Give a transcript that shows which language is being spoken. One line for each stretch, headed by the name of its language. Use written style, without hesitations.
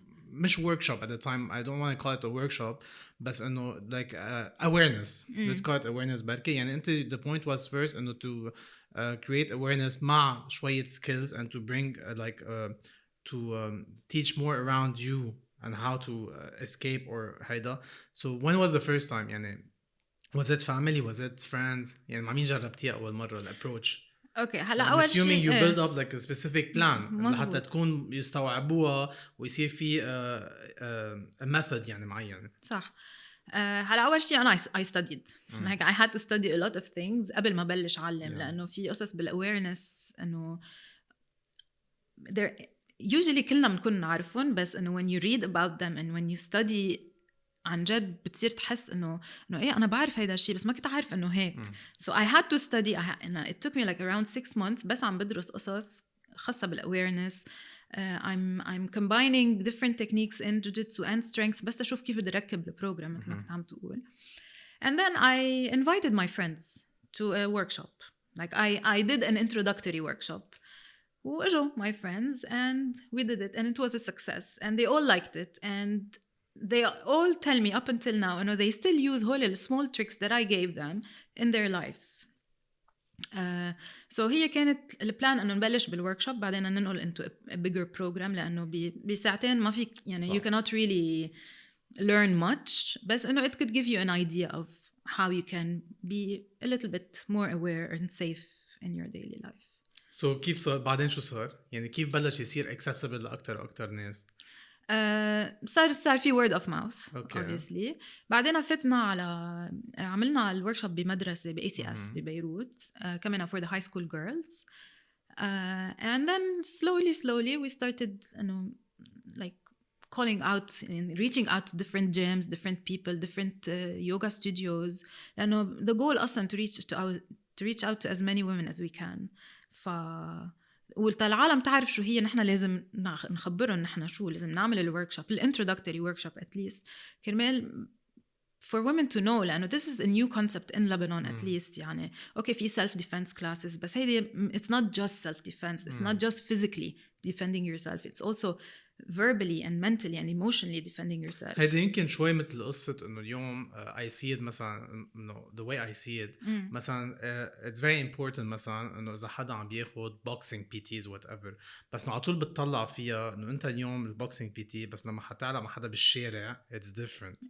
English: مش workshop at the time, I don't want to call it a workshop بس انه like awareness let's call it awareness
Arabic: بركي يعني انت
English: the point was first انه to create awareness مع شوية skills and to bring to teach more around you and how to escape or هيدا. So when was the first time يعني was it family was it friends يعني
Arabic: مع مين جربتيها أول مرة
English: الapproach؟
Arabic: اوكي هلا اول شيء
English: assuming you build up like a specific plan
Arabic: حتى تكون يستوعبوها ويصير في
English: a method يعني معين.
Arabic: صح. هلا اول شيء انا
English: I studied like I had to study a lot of things
Arabic: قبل ما بلش اعلم لانه في قصص بالاويرنس انه there usually كلنا بنكون نعرفهم بس انه
English: when you read about them and when you study
Arabic: عن جد بتصير تحس انه ايه انا بعرف هيدا الشيء بس ما كنت عارف انه هيك.
English: So I had to study it took me like around 6 months
Arabic: بس عم بدرس قصص خاصة
English: بالاwareness. I'm combining different techniques in Jujutsu and strength
Arabic: بس أشوف كيف بدي أركب البروجرام مثل ما كنت عم تقول.
English: And then I invited my friends to a workshop. Like I did an introductory workshop. وإجوا my friends and we did it and it was a success and they all liked it and they all tell me up until now you know they still use all the small tricks that I gave them in their lives.
Arabic: So هي كانت البلان انه نبلش بالوركشوب بعدين ننقل
English: into a bigger program
Arabic: لانه بساعتين ما فيك يعني صح.
English: You cannot really learn much
Arabic: بس انه
English: it could give you an idea of how you can be a little bit more aware and safe in your daily life.
Arabic: So كيف صار بعدين شو صار يعني كيف بلش يصير accessible لأكتر وأكتر ناس؟
English: صار في word of mouth obviously.
Arabic: بعدين فتنا على عملنا الوركشوب بمدرسة ACS ببيروت
English: كمان for the high school girls and then slowly we started like calling out and reaching out to different gyms, different people, different yoga studios لأنه the goal أصلا to reach out to as many women as we can.
Arabic: والعالم تعرف شو هي نحن لازم نخبرهم نحن شو لازم نعمل الوركشوب الانترودكتوري وركشوب
English: at least كرمال for women to know لأنه this is a new concept in Lebanon at least يعني okay في self defense classes بس هيدي it's not just self defense it's not just physically defending yourself it's also verbally and mentally and emotionally defending yourself.
Arabic: هيدا يمكن شوي مثل قصة إنه
English: اليوم I see it مثلا إنه the way I see it مثلا it's very important مثلا إنه إذا حدا عم بياخد boxing PTs whatever بس إنه على طول بتطلع فيها إنه أنت اليوم البوكسينج PT
Arabic: بس لما حتعلم مع حدا بالشارع
English: it's different.